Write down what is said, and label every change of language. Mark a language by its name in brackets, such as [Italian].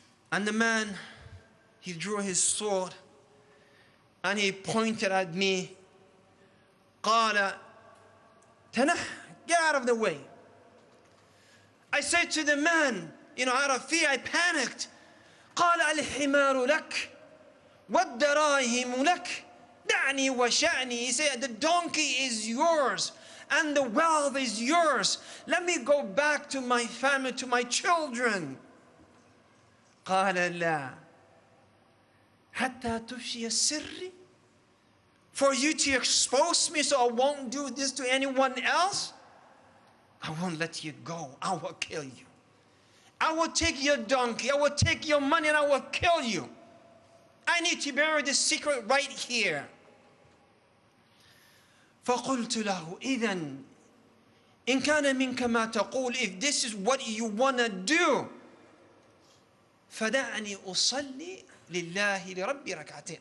[English] And the man, he drew his sword and he pointed at me. [Arabic] قال تنح, [English] get out of the way. I said to the man, out of fear, I panicked. [Arabic] قال الحمار لك والدراهم لك دعني وشأني. [English] He said, the donkey is yours and the wealth is yours. Let me go back to my family, to my children. [Arabic] قال لا حتى تفشي السر. [English] For you to expose me so I won't do this to anyone else, I won't let you go. I will kill you. I will take your donkey. I will take your money and I will kill you. I need to bury the secret right here. [Arabic] فقلت له إذن إن كان منك ما تقول, [English] if this is what you want to do, [Arabic] فدعني أصلي لله لربي ركعتين.